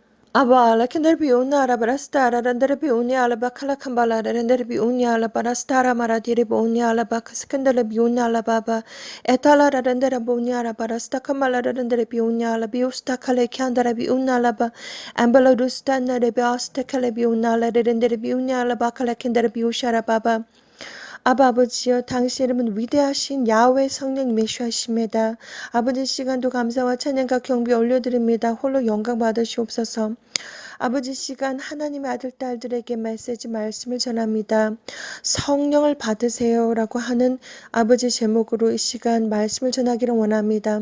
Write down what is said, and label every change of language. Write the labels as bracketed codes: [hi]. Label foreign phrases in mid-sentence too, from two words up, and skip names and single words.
[ko] Aba la kendere bi una ala barastara rendere bi unya ala bakala kambala rendere bi unya ala barastara maratiri bi unya ala bakaskandere bi unya ala baba etala rendere bi unya ala barasta kambala rendere bi unya ala bi usta kale kyandere bi unya ala ba ambala dusta nere bi asta kale bi unya ala rendere bi unya ala bakala kendere bi ushara baba 아바 아버지여 당신 이름은 위대하신 야훼 성령 메시아십니다. 아버지 시간도 감사와 찬양과 경배 올려드립니다. 홀로 영광 받으시옵소서. 아버지 시간 하나님의 아들 딸들에게 말씀을 전합니다. 성령을 받으세요라고 하는 아버지 제목으로 이 시간 말씀을 전하기를 원합니다.